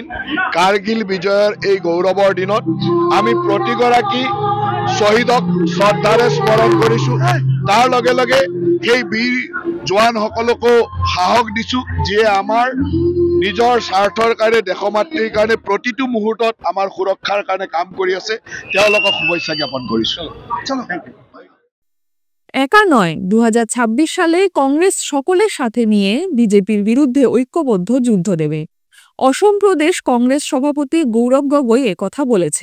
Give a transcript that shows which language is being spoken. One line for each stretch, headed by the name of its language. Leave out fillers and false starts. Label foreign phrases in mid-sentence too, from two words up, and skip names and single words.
Assamese: কাৰ্গিল বিজয়ৰ এই গৌৰৱৰ দিনত আমি প্ৰতিগৰাকী শ্বহীদক শ্ৰদ্ধাৰে স্মৰণ কৰিছোঁ। তাৰ লগে লগে সেই বীৰ জোৱানসকলকো সাহস দিছোঁ, যিয়ে আমাৰ নিজৰ স্বাৰ্থৰ কাৰণে, দেশমাতৃৰ কাৰণে প্ৰতিটো মুহূৰ্তত আমাৰ সুৰক্ষাৰ কাৰণে কাম কৰি আছে। তেওঁলোকক শুভেচ্ছা জ্ঞাপন কৰিছোঁ।
Bangla: একা নয়, 2026 সালে কংগ্রেস সকলের সাথে নিয়ে বিজেপির বিরুদ্ধে ঐক্যবদ্ধ যুদ্ধ দেবে। অসম প্রদেশ কংগ্রেস সভাপতি গৌরব গগৈ একথা বলেছে।